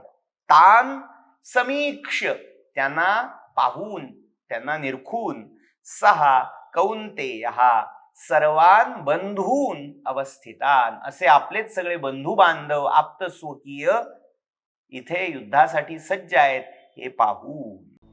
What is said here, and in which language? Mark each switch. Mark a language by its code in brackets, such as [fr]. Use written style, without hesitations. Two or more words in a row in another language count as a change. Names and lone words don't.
[sa] तान समीक्ष्य [mr] त्यांना पाहून त्यांना निरखून, [sa] सहा कौन्तेयः सर्वान बंधून अवस्थितान [mr] असे आपलेच सगळे बंधू बांधव आप्त स्वकीय इथे युद्धासाठी सज्ज आहेत हे पाहून.